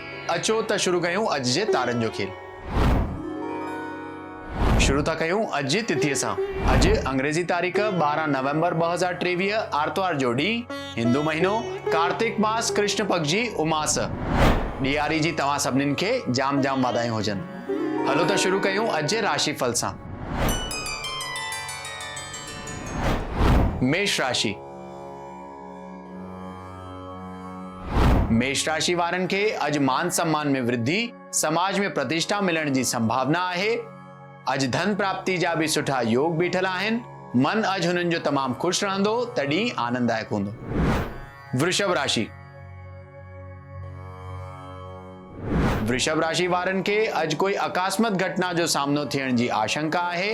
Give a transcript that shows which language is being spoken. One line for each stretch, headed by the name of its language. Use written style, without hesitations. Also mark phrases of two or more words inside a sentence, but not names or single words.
Sindhi: अचो त शुरू कयूं अॼु जे तारनि जो खेल। शुरू था कयूं अॼु जी तिथीअ सां। अॼु अंग्रेजी तारीख़ 12 नवंबर 2023 आर्तवार जो ॾींहुं, हिंदू महीनो कार्तिक मास कृष्ण पक्ष जी उमास। ॾियारी जी तव्हां सभिनीनि खे जाम जाम वाधायूं हुजनि। हलो त शुरू कयूं अॼु जे राशिफल सां। मेष राशि। मेष राशि वारनि खे अॼु मान सम्मान में वृद्धि, समाज में प्रतिष्ठा मिलण जी संभावना आहे। अॼु धन प्राप्ति जा भी सुठा योग बीठल आहिनि। मन अॼु हुननि जो तमामु खुश रहंदो, तॾहिं आनंददायक हूंदो। वृषभ राशि। वृषभ राशि वारनि खे अॼु कोई अकस्मात घटना जो सामनो थियण जी आशंका आहे।